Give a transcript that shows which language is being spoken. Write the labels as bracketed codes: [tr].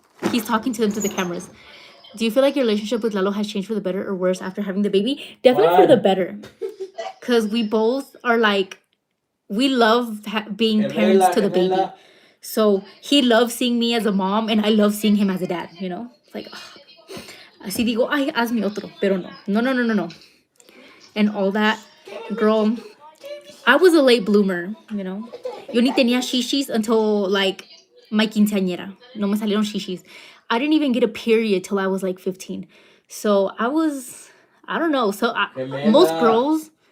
[en] He's talking to them through the cameras. Do you feel like your relationship with Lalo has changed for the better or worse after having the baby? Definitely for the better. Because we both are like, we love being parents to the baby. So he loves seeing me as a mom and I love seeing him as a dad, you know? It's like, [es] así digo, ay, hazme otro. Pero no. [en] And all that. Girl, I was a late bloomer, you know? [es] Yo ni tenía shishis [en] until like my quinceañera. [es] No me salieron shishis. [en] I didn't even get a period till I was like 15. So I don't know. So most girls,